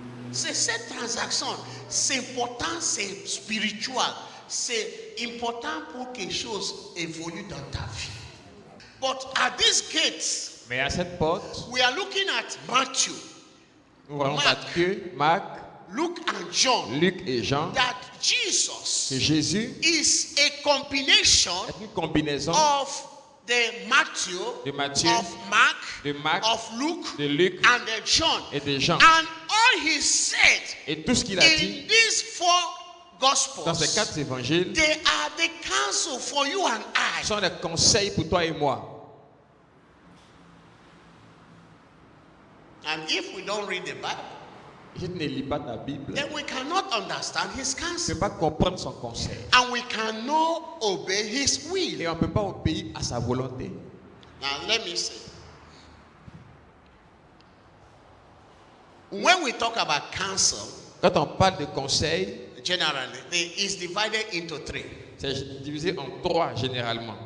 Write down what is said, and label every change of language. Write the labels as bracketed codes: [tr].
[fr] C'est cette transaction, c'est important, c'est spirituel, c'est important pour que quelque chose évolue dans ta vie. [en] But at this gate, [fr] Mais à cette porte, [en] we are looking at Matthew, [fr] nous voyons Marc. Matthieu, Marc, [en] Luke, and John. [fr] Luc et Jean. [en] That Jesus [fr] Que Jésus [en] is a combination [fr] est une combinaison [en] of the Matthew, [fr] de Matthieu, [en] of Mark, [fr] de Marc, [en] of Luke, [fr] de Luc [en] and the John. [fr] et de Jean. [en] And all he said [fr] Et tout ce qu'il a [en] in [fr] dit [en] these 4 [fr] dans ces [en] Gospels, [fr] 4 évangiles [en] they are the counsel for you and I. [fr] sont des conseils pour toi et moi. [en] And if we don't read the Bible, [fr] Si tu ne lis pas ta Bible, [en] then we cannot understand his [fr] tu ne [en] counsel. [fr] peux pas comprendre son conseil. [en] And we cannot obey his will. [fr] Et on ne peut pas obéir à sa volonté. [en] Now let me say. When we talk about counsel, [fr] Quand on parle de conseil, [en] generally, it's divided into 3. [fr] c'est divisé en 3 généralement.